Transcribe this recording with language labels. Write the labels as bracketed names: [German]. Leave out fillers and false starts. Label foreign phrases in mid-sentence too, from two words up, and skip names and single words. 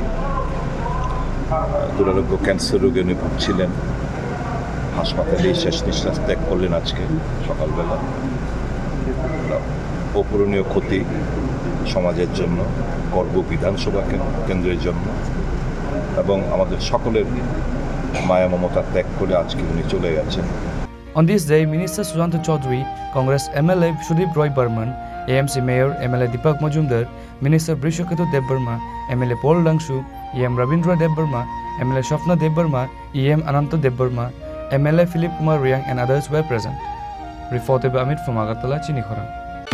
[Bangla] দুরারোগ্য ক্যান্সার রোগে উনি ভুগছিলেন, হাসপাতালেই শেষ নিঃশ্বাস ত্যাগ করলেন আজকে সকালবেলা। অপূরণীয় ক্ষতি সমাজের জন্য, করবুক বিধানসভা কেন্দ্রের জন্য এবং আমাদের সকলের মায়া মমতা ত্যাগ করে আজকে উনি চলে গেছেন। [English] On this day, Minister Susanto Chaudhary, Congress MLA Sudip Roy Burman, AMC Mayor MLA Deepak Majumdar, Minister Brishaketu Debbarma, MLA Paul Dangshu, EM Ravindra Debbarma, MLA Sapna Debbarma, EM Ananta Debbarma, MLA Philip Kumar Riang and others were present. Reported by Amit from Agartala, Chinikhara.